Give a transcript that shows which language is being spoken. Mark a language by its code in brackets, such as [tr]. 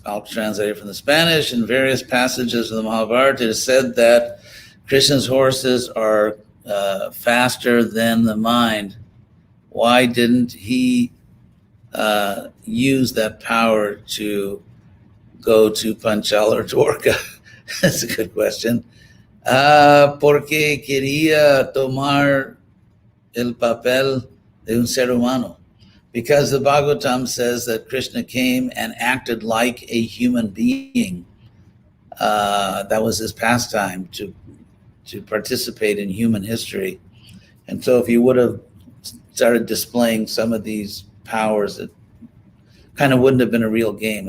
[en] I'll translate it from the Spanish. In various passages of the Mahabharata, it is said that Krishna's horses are faster than the mind. Why didn't he use that power to go to Panchal or Dwarka? That's a good question. [es] Porque quería tomar el papel de un ser humano. [en] Because the Bhagavatam says that Krishna came and acted like a human being. That was his pastime, to participate in human history. And so if you would have started displaying some of these powers, it kind of wouldn't have been a real game.